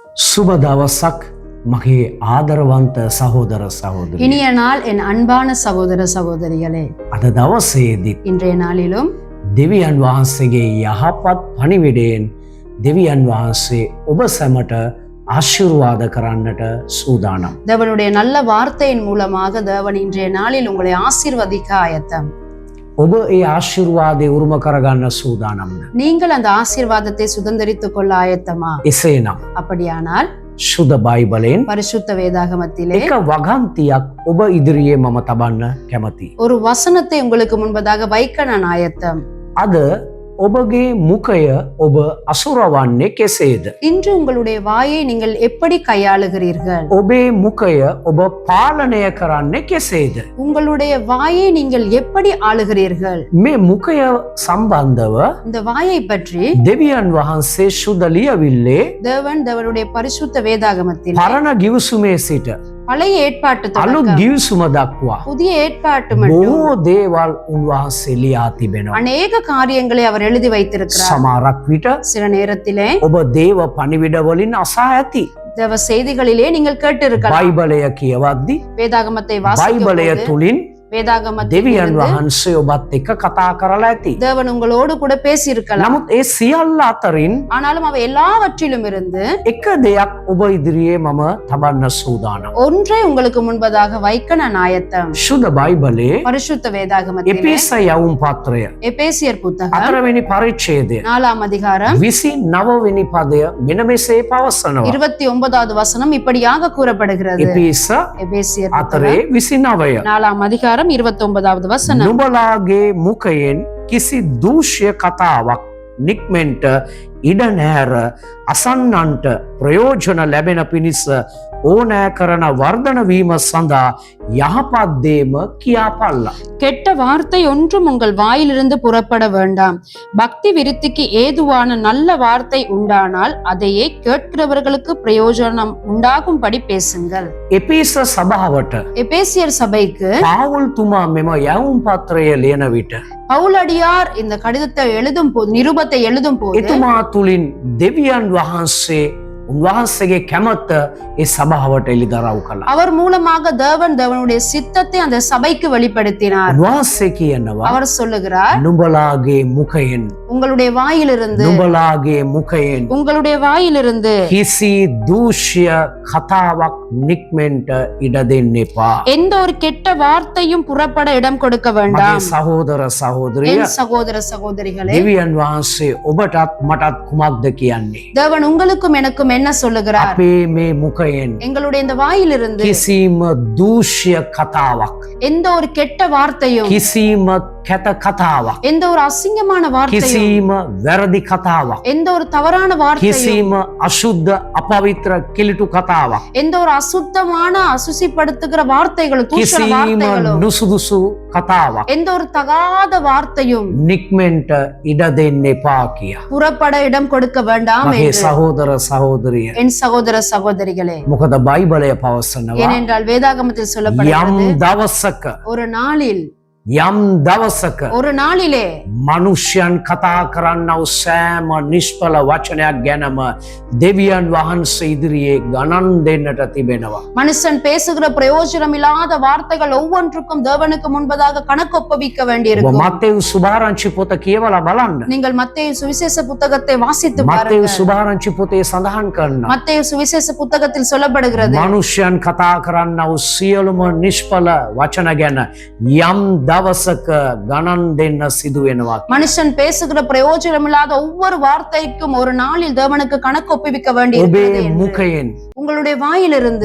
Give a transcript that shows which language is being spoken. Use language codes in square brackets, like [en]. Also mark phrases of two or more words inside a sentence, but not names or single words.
[si] සුබ දවසක් මගේ ආදරවන්ත සහෝදර සහෝදරියනි. [ta] இனிய நாள் என் அன்பான சகோதர சகோதரிகளே. [si] අද දවසේදී [ta] இன்றைய நாளிலும் [si] දෙවියන් වහන්සේගේ යහපත් පණිවිඩයෙන් දෙවියන් වහන්සේ ඔබ සැමට ආශිර්වාද කරන්නට සූදානම්. [ta] தேவனுடைய நல்ல வார்த்தையின் மூலமாக தேவன் இன்றைய நாளில் உங்களை ஆசீர்வதிக்க ஆயத்தம். [si] ඔබ ඒ ආශිර්වාදය උරුම කරගන්න සූදානම්ද? [ta] நீங்கள் அந்த ஆசீர்வாதத்தை சுதந்தரித்துக் கொள்ள ஆயத்தமா? [si] එසේනම් [ta] அப்படியானால் [si] සුද බයිබලයෙන් [ta] பரிசுத்த வேதாகமத்திலே [si] එක වගන්තියක් ඔබ ඉදිරියේ මම තබන්න කැමතියි. [ta] ஒரு வசனத்தை உங்களுக்கு முன்பதாக வைக்க நான் ஆயத்தம். [si] අද ඔබගේ මුඛය ඔබ අසුරවන්නේ කෙසේද? [ta] இன்று உங்களுடைய வாயை நீங்கள் எப்படி கையாளுகிறீர்கள்? [si] ඔබේ මුඛය ඔබ පාලනය කරන්නේ කෙසේද? [ta] உங்களுடைய வாயை நீங்கள் எப்படி ஆளுகிறீர்கள்? [si] මේ මුඛය සම්බන්ධව [ta] இந்த வாயை பற்றி [si] දෙවියන් වහන්සේ සුද ලියවිල්ලේ [ta] தேவனுடைய பரிசுத்த வேதாகமத்தில் [si] පරණ ගිවිසුමේ සිට [ta] பழைய ஏற்பாட்டு [si] අලුත් [ta] தொடக்கம் [si] ගිවිසුම දක්වා [ta] புதிய ஏற்பாட்டு மட்டும் [si] බොහෝ දේවල් උන්වහන්සේ ලියා තිබෙනවා. [ta] அநேக காரியங்களை அவர் எழுதி வைத்திருக்கிறார். [si] සමහරක් විට [ta] சில நேரத்திலே [si] ඔබ දේව පණිවිඩ වලින් අසා ඇති. [ta] தேவ செய்திகளிலே நீங்கள் கேட்டிருக்கலாம். [si] බයිබලය කියවද්දි [ta] வேதாகமத்தை [si] බයිබලය [ta] வாசிக்கும் [si] තුලින් [ta] வேதாகமத்தில் [si] දෙවියන් වහන්සේ ඔබත් එක්ක කතා කරලා ඇති. [ta] தேவன் உங்களோடு கூட பேசி இருக்கலாம். [si] නමුත් ඒ සියල්ල අතරින් [ta] ஆனாலும் அவை எல்லாவற்றிலும் இருந்து [si] එක දෙයක් ඔබ ඉදිරියේ මම තබන්න සූදානම්. [ta] ஒன்றை உங்களுக்கு முன்பதாக வைக்க நான் ஆயத்தம். [si] සුද බයිබලයේ [ta] பரிசுத்த வேதாகமத்திலே [si] එපේස යවුම් පත්‍රය [ta] எபேசியர் புத்தகம் [si] 4 වෙනි පරිච්ඡේදය [ta] 4ஆம் அதிகாரம் [si] 29 වෙනි පදය මෙන්න මෙසේ පවසනවා. [ta] 29வது வசனம் இப்படியாக கூறப்படுகிறது. [si] එපේස [ta] எபேசியர் [si] 4 29 [ta] 4ஆம் அதிகாரம் 29வது வசனம். [si] නුඹලාගේ මුඛයෙන් කිසි දූෂ්‍ය කතාවක් නික්මෙන්ට ඉඩ නැර අසන්නන්ට ප්‍රයෝජන ලැබෙන පිණිස ඕනෑ කරන වර්ධන වීම සඳහා යහපත් දේම කියාපල්ලා. [ta] கெட்ட வார்த்தை ஒன்றும் உங்கள் வாயிலிருந்து புறப்பட வேண்டாம். பக்தி விருத்திக்கு ஏதுவான நல்ல வார்த்தை உண்டானால் அதையே கேட்கிறவர்களுக்கு பிரயோஜனம் உண்டாகும்படி பேசுங்கள். [si] එපේස සභාවට [ta] எபேசியர் சபைக்கு [si] පාවුල්තුමා මෙම යවුම් පත්‍රය ලියන විට [ta] பவுலடியார் இந்த கடிதத்தை எழுதும் போது நிருபத்தை எழுதும் போது [si] එතුමා තුළින් දෙවියන් වහන්සේ උන්වහන්සේගේ කැමැත්ත ඒ සභාවට එළිදරව් කළා. [ta] அவர் மூலமாக தேவனுடைய சித்தத்தை அந்த சபைக்கு வெளிப்படுத்தினார். [si] උන්වහන්සේ කියනවා [ta] அவர் சொல்லுகிறார், [si] නුඹලාගේ මුඛයෙන් [ta] உங்களுடைய வாயிலிருந்து [si] නුඹලාගේ මුඛයෙන් [ta] உங்களுடைய வாயிலிருந்து [si] කිසි දූෂ්‍ය කතාවක් නික්මෙන්ට ඉඩ දෙන්න එපා. [ta] எந்த ஒரு கெட்ட வார்த்தையும் புறப்பட இடம் கொடுக்க [si] මගේ [ta] வேண்டாம். [si] සහෝදර සහෝදරිය [ta] என் சகோதர சகோதரிகளே, [si] දෙවියන් වහන්සේ ඔබටත් මටත් කුමක්ද කියන්නේ? [ta] தேவன் உங்களுக்கும் எனக்கும் என்ன சொல்லுகிறார்? [si] අපේ මේ මුඛයෙන් [ta] எங்களுடைய இந்த வாயிலிருந்து [si] කිසිම දූෂ්‍ය කතාවක් [ta] எந்த ஒரு கெட்ட வார்த்தையும் [si] කිසිම කැත කතාවක් [ta] எந்த ஒரு அசிங்கமான வார்த்தையும் [si] කිසිම වැරදි කතාවක් [ta] எந்த ஒரு தவறான வார்த்தையும் [si] කිසිම අශුද්ධ අපවිත්‍ර කිලිටු කතාවක් [ta] எந்த ஒரு அசுத்தமான அசுசிப்படுத்துகிற வார்த்தைகளும் தூஷண [si] කිසිම [ta] வார்த்தைகளும் [si] නුසුදුසු කතාවක් [ta] எந்த ஒரு தகாத வார்த்தையும் [si] නික්මෙන්ට ඉඩ දෙන්න එපා කියා. [ta] புறப்பட இடம் கொடுக்க வேண்டாம் [si] මගේ [ta] என்று [si] සහෝදර සහෝදරිය [ta] என் சகோதர சகோதரிகளே, [si] මොකද බයිබලය පවසනවා [ta] ஏனென்றால் வேதாகமத்தில் [si] යම් [ta] சொல்லப்படுகிறது, [si] දවසක [ta] ஒரு நாளில் [si] යම් දවසක [ta] ஒரு நாளிலே [si] මනුෂ්‍යයන් කතා කරන්නව සෑම නිෂ්ඵල වචනයක් ගැනම දෙවියන් වහන්සේ ඉදිරියේ ගණන් දෙන්නට තිබෙනවා. [ta] மனுஷன் பேசுகிற பிரயோஜனம் இல்லாத வார்த்தைகள் ஒவ்வொன்றுக்கும் தேவனுக்கு முன்பதாக கணக்கு ஒப்புவிக்க [si] ඔබ [ta] வேண்டியிருக்கும். [si] මත්තෙව් සුභාරංචි පොත කියවලා බලන්න. [ta] நீங்கள் மத்தேயு சுவிசேஷ புத்தகத்தை வாசித்து [si] මත්තෙව් [ta] பாருங்கள். [si] සුභාරංචි පොතේ සඳහන් කරනවා [ta] மத்தேயு சுவிசேஷ புத்தகத்தில் சொல்லப்படுகிறது, [si] මනුෂ්‍යයන් කතා කරන්නව සියලුම නිෂ්ඵල වචන ගැන යම් දවසක ගණන් දෙන්න සිදු වෙනවා. [ta] மனுஷன் பேசுகிற பிரயோஜனம் இல்லாத ஒவ்வொரு வார்த்தைக்கும் ஒரு நாளில் தேவனுக்கு கணக்கு ஒப்புவிக்க வேண்டியிருக்கிறது [si] ඔබේ [ta] என்று. [si] මුඛයෙන් [ta] உங்களுடைய வாயிலிருந்து